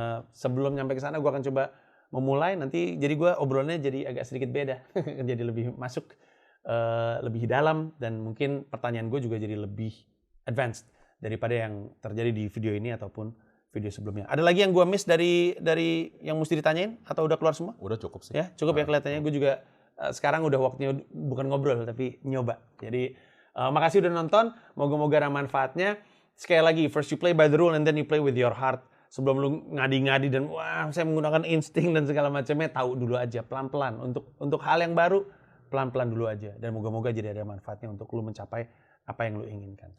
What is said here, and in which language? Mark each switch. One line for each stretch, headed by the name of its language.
Indonesian: Sebelum nyampe ke sana gue akan coba memulai nanti, jadi gue obrolannya jadi agak sedikit beda, jadi lebih masuk, lebih dalam, dan mungkin pertanyaan gue juga jadi lebih advanced daripada yang terjadi di video ini ataupun video sebelumnya. Ada lagi yang gue miss dari yang mesti ditanyain atau udah keluar semua? Udah cukup sih. Ya cukup ya kelihatannya. Gue juga sekarang udah waktunya bukan ngobrol tapi nyoba. Jadi makasih udah nonton. Moga-moga ada manfaatnya. Sekali lagi,
English: first you play by the rule and then you play with your heart.
Indonesian: Sebelum lu ngadi-ngadi dan wah saya menggunakan insting dan segala macamnya, tahu dulu aja pelan-pelan untuk hal yang baru, pelan-pelan dulu aja, dan moga-moga jadi ada manfaatnya untuk lu mencapai apa yang lu inginkan.